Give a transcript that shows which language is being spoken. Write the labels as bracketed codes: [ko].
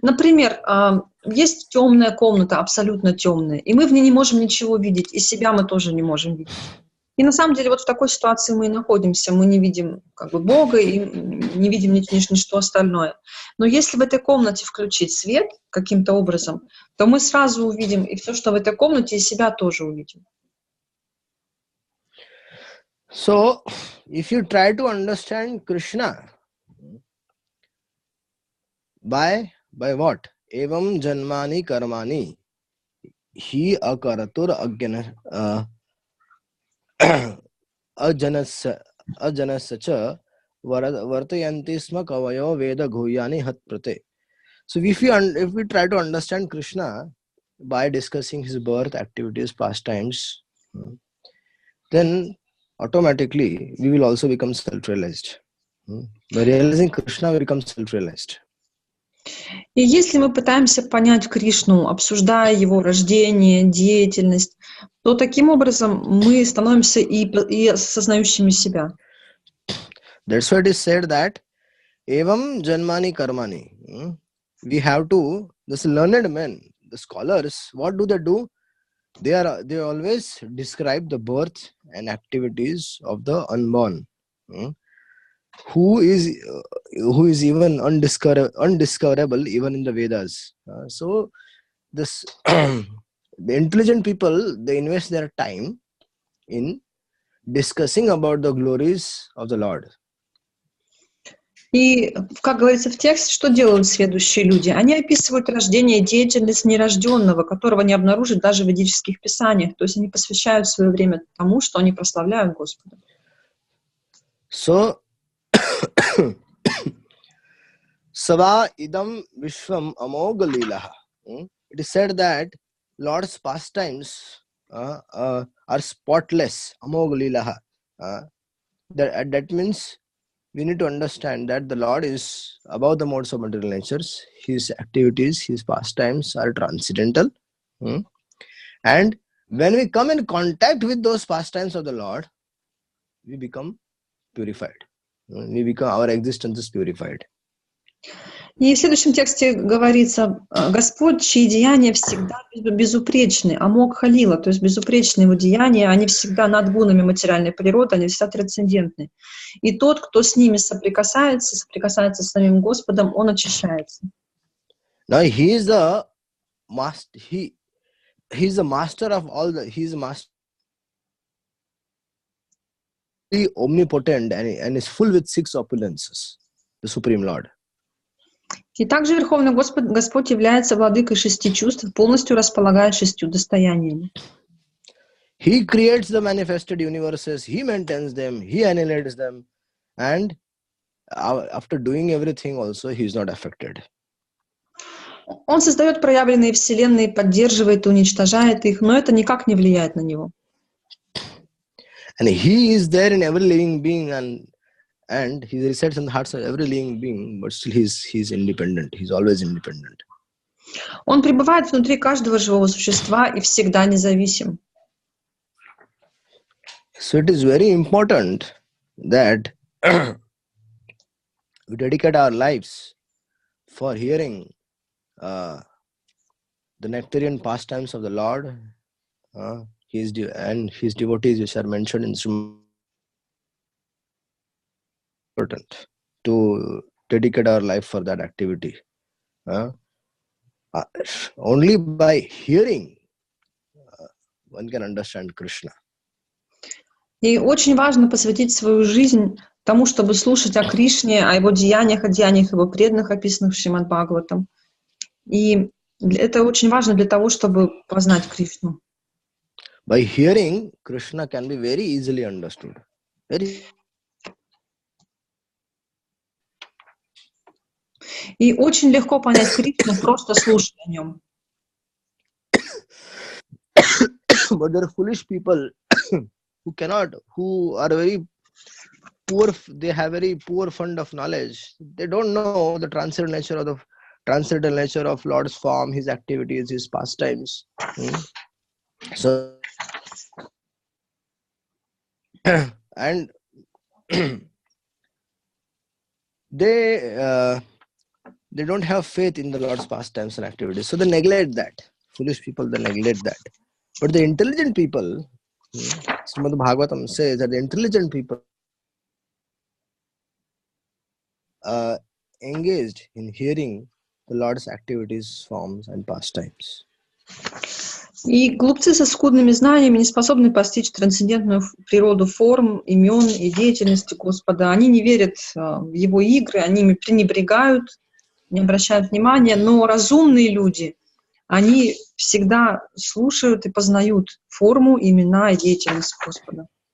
[ru] Например, есть темная комната, абсолютно темная, и мы в ней не можем ничего видеть, и себя мы тоже не можем видеть. И на самом деле вот в такой ситуации мы и находимся, мы не видим как бы Бога и не видим ничто остальное. Но если в этой комнате включить свет каким-то образом, то мы сразу увидим и все, что в этой комнате, и себя тоже увидим. [en] So, if you try to understand Krishna by what? [sa] Evam janmani karmani hi akaratur agyana ajanasya cha vartayanti sma kavayo veda guhyani hat prate. [en] So if we try to understand Krishna by discussing his birth, activities, pastimes, then automatically we will also become self-realized. By realizing Krishna, we become self-realized. [ru] И если мы пытаемся понять Кришну, обсуждая его рождение, деятельность, то таким образом мы становимся и осознающими себя. [en] That's why it is said that [sa] evam janmani karmani. [en] We have to, this learned men, the scholars, what do? They always describe the birth and activities of the unborn, who is even undiscoverable even in the Vedas. So this the intelligent people, they invest their time in discussing about the glories of the Lord. [ru] И, как говорится в тексте, что делают следующие люди? Они описывают рождение и деятельность нерожденного, которого не обнаружить даже в ведических писаниях. То есть они посвящают свое время тому, что они прославляют Господа. [sa] So Sava idam vishvam amoga lilaha. [en] It is said that Lord's pastimes are spotless. [sa] Amoga lilaha. [en] That means we need to understand that the Lord is above the modes of material natures. His activities, his pastimes are transcendental. And when we come in contact with those pastimes of the Lord, we become purified. Our existence is purified. [ru] И в следующем тексте говорится, Господь, чьи деяния всегда безупречны, [sa] амок халила, [ru] то есть безупречные его деяния, они всегда над гунами материальной природы, они всегда трансцендентны. И тот, кто с ними соприкасается с самим Господом, он очищается. [en] Now he is the master. He is the master of all the. He is master, omnipotent, and is full with six opulences. The Supreme Lord. [ru] И также Верховный Господь является владыкой 6 чувств, полностью располагает 6 достояниями. [en] He creates the manifested universes, he maintains them, he annihilates them, and after doing everything also, he is not affected. [ru] Он создает проявленные вселенные, поддерживает и уничтожает их, но это никак не влияет на него. [en] And he is there in every living being, and he resides in the hearts of every living being, but still he's independent. He's always independent. [ru] Он пребывает внутри каждого живого существа и всегда независим. [en] So it is very important that we dedicate our lives for hearing the nectarian pastimes of the Lord, and his devotees, which are mentioned in Srimad. Important to dedicate our life for that activity. Only by hearing one can understand Krishna. [ru] И очень важно посвятить свою жизнь тому, чтобы слушать о Кришне, о его деяниях, о деяниях его преданных, описанных в Шримад Бхагаватам. И это очень важно для того, чтобы познать Кришну. [en] By hearing, Krishna can be very easily understood. [ru] И очень легко понять Кришну, просто слушая о нем. [en] But there are foolish people who are very poor, they have very poor fund of knowledge. They don't know the transcendental nature of Lord's form, his activities, his pastimes. So, and they don't have faith in the Lord's pastimes and activities, so they neglect that. Foolish people, they neglect that. But the intelligent people, Srimad Bhagavatam says that the intelligent people engaged in hearing the Lord's activities, forms, and pastimes. [ru] И глупцы со скудными знаниями не способны постичь трансцендентную природу форм, имен и деятельности Господа. Они не верят в Его игры, они ими пренебрегают, не обращают внимания, но разумные люди, они всегда слушают и познают форму, имена и деятельность Господа.